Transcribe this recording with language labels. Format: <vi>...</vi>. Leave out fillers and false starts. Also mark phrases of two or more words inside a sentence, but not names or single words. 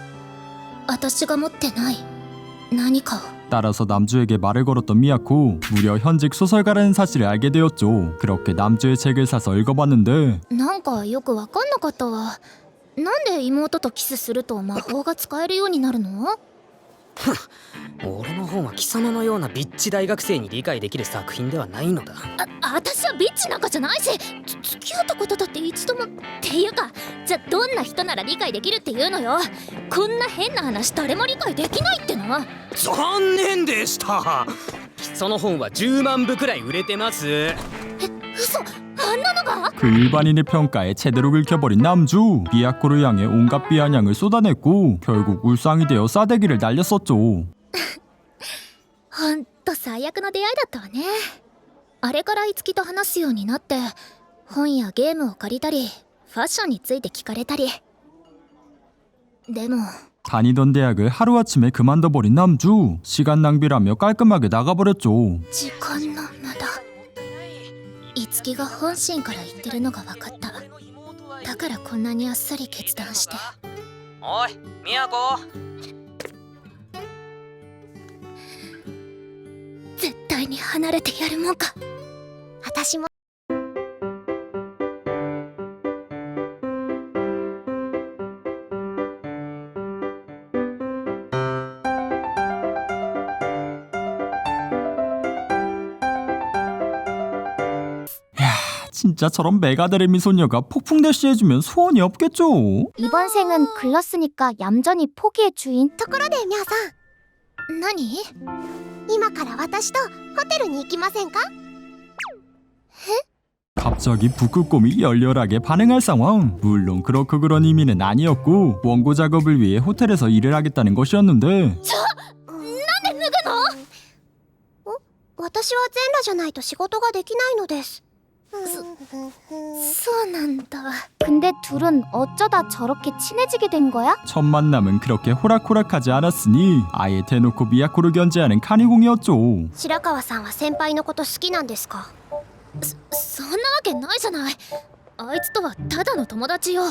<ja>私が持ってない何かを。</ja> <ko>따라서 남주에게 말을 걸었던 미야코. 무려 현직 소설가라는 사실을 알게 되었죠. 그렇게 남주의 책을 사서 읽어봤는데</ko> <ja>なんかよくわかんなかったわ。なんで妹とキスすると魔法が使えるようになるの？俺の方は貴様のようなビッチ大学生に理解できる作品ではないのだ。私はビッチなんかじゃないし、付き合ったことだって一度も。っていうか、じゃあどんな人なら理解できるっていうのよ。こんな変な話誰も理解できないっての。残念でした。その本は10万部くらい売れてます。嘘、あんなのが？</ja> <ko>그 일반인의 평가에 제대로 긁혀버린 남주. 미야코를 향해 온갖 비아냥을 쏟아냈고 결국 울상이 되어 싸대기를 날렸었죠.</ko> <ja>ほんと最悪の出会いだったわね。あれから樹と話すようになって本やゲームを借りたりファッションについて聞かれたり。でも</ja> <ko>다니던 대학을 하루아침에 그만둬버린 남주. 시간 낭비라며 깔끔하게 나가버렸죠.</ko> <ja>時間の無駄。樹が本心から言ってるのが分かった。だからこんなにあっさり決断して。おい、ミヤコ。絶対に離れてやるもんか。私も</ja> <ko>야, 진짜 저런 메가데레미 소녀가 폭풍 대시해주면 소원이 없겠죠. 이번 생은 글렀으니까 얌전히 포기해 주인.</ko> <ja>ところでミャさん、何？今から私とホテルに行きませんか？</ja> <ko>갑자기 북극곰이 열렬하게 반응할 상황. 물론 그렇고 그런 의미는 아니었고 원고 작업을 위해 호텔에서 일을 하겠다는 것이었는데</ko> <ja>なんで脱ぐの？私は全裸じゃないと仕事ができないのです。そうなんだ。</ja> <ko>근데 둘은 어쩌다 저렇게 친해지게 된 거야? 첫 만남은 그렇게 호락호락하지 않았으니 아예 대놓고 미야코를 견제하는 카니공이었죠.</ko> <ja>白川さんは先輩のこと好きなんですか？そんなわけないじゃない。あいつとはただの友達よ。</ja>